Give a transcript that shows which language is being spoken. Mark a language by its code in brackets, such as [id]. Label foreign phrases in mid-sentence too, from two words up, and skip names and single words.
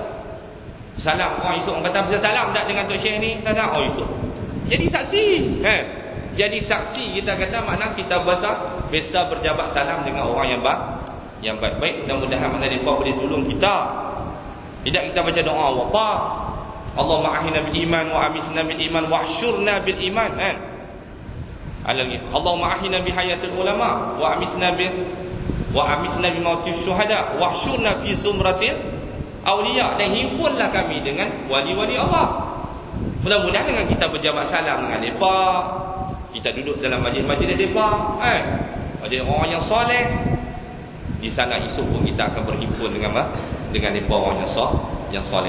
[ms] Salam orang esok orang kata bersalam tak dengan Tok Syekh ni, kata esok jadi saksi, jadi saksi. Kita kata makna kita biasa berjabat salam dengan orang yang baik-baik. Mudah-mudahan mana mereka boleh tolong kita. Tidak kita baca doa apa, [ar] اللهم أحينا بالإيمان وأمتنا بالإيمان واحشرنا بالإيمان اللهم أحينا بحياة العلماء وأمتنا بموت الشهداء واحشرنا في زمرة الأولياء, [ms] dan himpunlah kami dengan wali-wali Allah. Mudah-mudahan dengan kita berjabat salam dengan mereka, kita duduk dalam majlis-majlis mereka, ada orang yang soleh di sana, esok pun kita akan berhimpun dengan mereka, orang yang soleh.